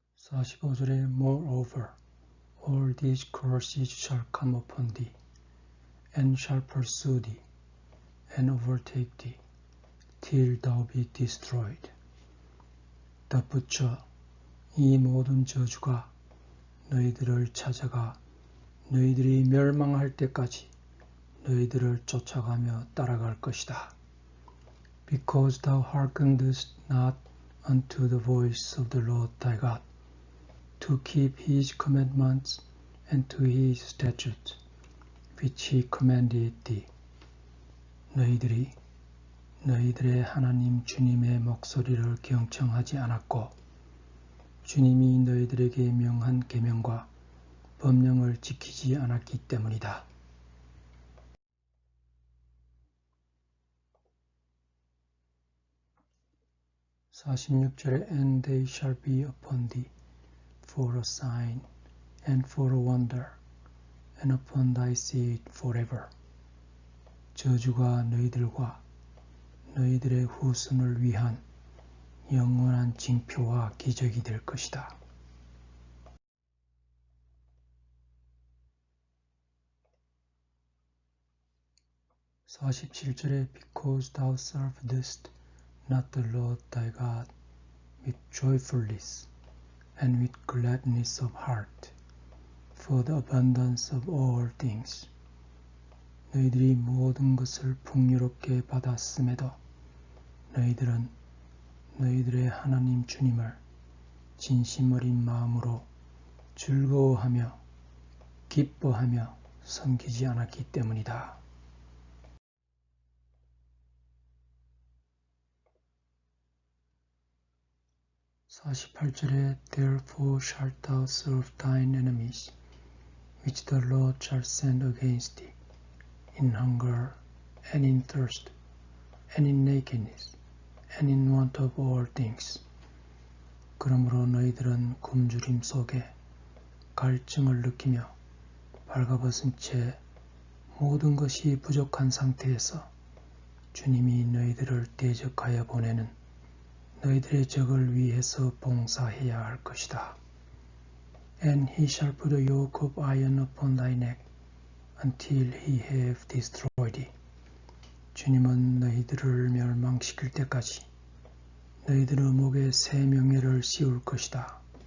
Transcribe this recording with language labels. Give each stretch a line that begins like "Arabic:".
Korean: 45절에
English: Moreover, all these curses shall come upon thee, and shall pursue thee, and overtake thee, till thou be destroyed.
Korean: 덧붙여 이 모든 저주가 너희들을 찾아가 너희들이 멸망할 때까지 너희들을 쫓아가며 따라갈 것이다.
English: Because thou hearkenedst not unto the voice of the Lord thy God, to keep his commandments and to his statutes, which he commanded thee.
Korean: 너희들이 너희들의 하나님 주님의 목소리를 경청하지 않았고 주님이 너희들에게 명한 계명과 법령을 지키지 않았기 때문이다. (46절에)
English: And they shall be upon thee for a sign and for a wonder and upon thy seed forever.
Korean: 저주가 너희들과 너희들의 후손을 위한 영원한 징표와 기적이 될 것이다. (47절에)
English: Because thou servedst not the Lord thy God with joyfulness and with gladness of heart, for the abundance of all things.
Korean: 너희들이 모든 것을 풍요롭게 받았음에도 너희들은 너희들의 하나님 주님을 진심 어린 마음으로 즐거워하며 기뻐하며 섬기지 않았기 때문이다. 48절에
English: Therefore shalt thou serve thine enemies, which the Lord shall send against thee, in hunger, and in thirst, and in nakedness, and in want of all things.
Korean: 그러므로 너희들은 굶주림 속에 갈증을 느끼며 발가벗은 채 모든 것이 부족한 상태에서 주님이 너희들을 대적하여 보내는 너희들의 적을 위해서 봉사해야 할 것이다.
English: And he shall put a yoke of iron upon thy neck until he have destroyed thee.
Korean: 주님은 너희들을 멸망시킬 때까지 너희들의 목에 새 명예를 씌울 것이다.